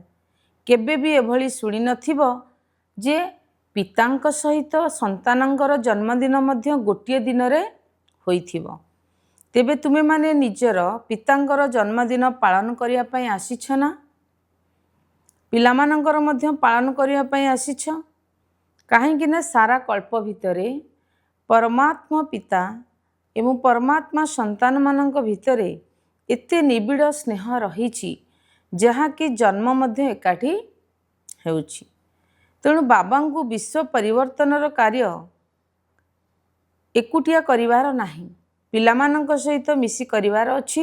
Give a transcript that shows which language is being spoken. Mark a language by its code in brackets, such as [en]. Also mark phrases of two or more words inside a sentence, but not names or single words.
[or] କେବେ ଭି ଏଭଳି ଶୁଣି ନଥିବ ଯେ ପିତାଙ୍କ ସହିତ ସନ୍ତାନଙ୍କର ଜନ୍ମଦିନ ମଧ୍ୟ ଗୋଟିଏ ଦିନ ରେ ହୋଇଥିବ। ତେବେ ତୁମେ ମାନେ ନିଜର ପିତାଙ୍କର ଜନ୍ମଦିନ ପାଳନ କରିଆ ପାଇଁ ଆସିଛ ନା? ପିଲାମାନଙ୍କର ମଧ୍ୟ ପାଳନ କରିଆ ପାଇଁ ଆସିଛ। କାହିଁକି ନା ସାରା କଳ୍ପ ଭିତରେ ପରମାତ୍ମା ପିତା ଏବଂ ପରମାତ୍ମା ସନ୍ତାନ ମାନଙ୍କ ଭିତରେ ଏତେ ନିବିଡ଼ ସ୍ନେହ ରହିଛି ଯାହା କି ଜନ୍ମ ମଧ୍ୟ ଏକାଠି ହେଉଛି। ତେଣୁ ବାବାଙ୍କୁ ବିଶ୍ୱ ପରିବର୍ତ୍ତନର କାର୍ଯ୍ୟ ଏକୁଟିଆ କରିବାର ନାହିଁ, ପିଲାମାନଙ୍କ ସହିତ ମିଶି କରିବାର ଅଛି।